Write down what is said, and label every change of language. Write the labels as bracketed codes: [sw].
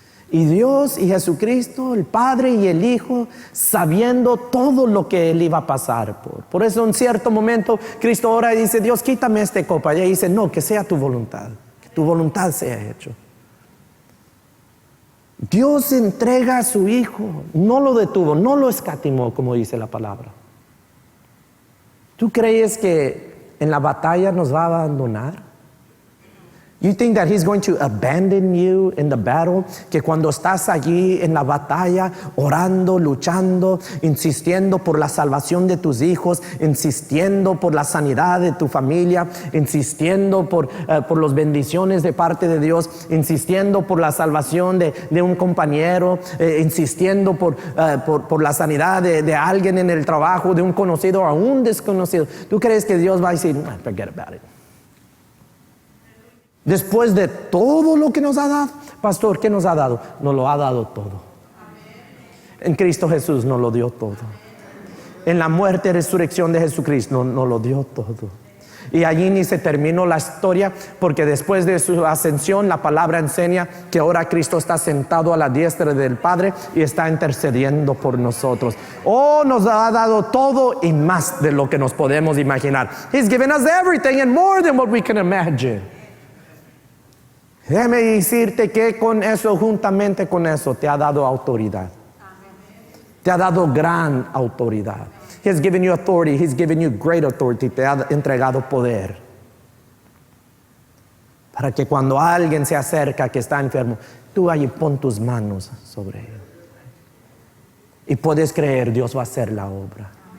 [es] Y Dios y Jesucristo, el Padre y el Hijo, sabiendo todo lo que él iba a pasar por eso en cierto momento Cristo ora y dice, Dios, quítame esta copa. Y ella dice, no, que sea tu voluntad, que tu voluntad sea hecho. Dios entrega a su Hijo, no lo detuvo, no lo escatimó, como dice la palabra. ¿Tú crees que en la batalla nos va a abandonar? [en] You think that he's going to abandon you in the battle? [es] Que cuando estás allí en la batalla, orando, luchando, insistiendo por la salvación de tus hijos, insistiendo por la sanidad de tu familia, insistiendo por las bendiciones de parte de Dios, insistiendo por la salvación de un compañero, insistiendo por la sanidad de alguien en el trabajo, de un conocido o un desconocido. ¿Tú crees que Dios va a decir, [en] forget about it? [es] Después de todo lo que nos ha dado, pastor, ¿qué nos ha dado? Nos lo ha dado todo. En Cristo Jesús nos lo dio todo. En la muerte y resurrección de Jesucristo nos lo dio todo. Y allí ni se terminó la historia, porque después de su ascensión la palabra enseña que ahora Cristo está sentado a la diestra del Padre y está intercediendo por nosotros. Nos ha dado todo y más de lo que nos podemos imaginar. [en] He's given us everything and more than what we can imagine. [es] Déjame decirte que con eso, juntamente con eso, te ha dado autoridad. Te ha dado gran autoridad. [en] He has given you authority. He's given you great authority. [es] Te ha entregado poder. Para que cuando alguien se acerca que está enfermo, tú allí pon tus manos sobre él. Y puedes creer, Dios va a hacer la obra.